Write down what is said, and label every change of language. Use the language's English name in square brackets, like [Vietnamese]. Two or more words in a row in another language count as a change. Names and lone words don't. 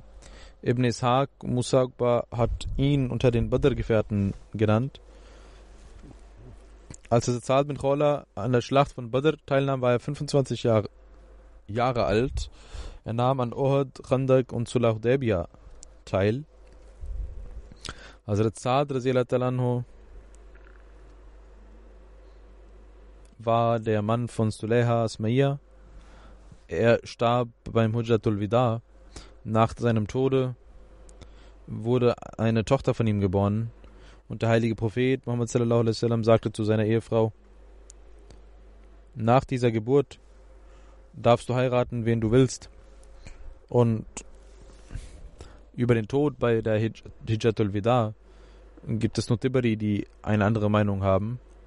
[German] Ibn Ishaq Musaqba hat ihn unter den Badr-Gefährten genannt. Als Hazrat Sa'd bin Khawla an der Schlacht von Badr teilnahm, war er 25 Jahre alt. Er nahm an Uhud, Khandak und Sulh Hudaybiyah teil. Hazrat Sa'd [Arabic] رضي الله عنه [German] war der Mann von Sulayha Asmaiyya. Er starb beim Hujjatul Wida. Nach seinem Tode wurde eine Tochter von ihm geboren, und der heilige Prophet Muhammad [Arabic] صلى الله عليه وسلم [German] sagte zu seiner Ehefrau: Nach dieser Geburt darfst du heiraten, wen du willst. Und über den Tod bei der Hijjatul Wida gibt es nur Tiberi, die eine andere Meinung haben.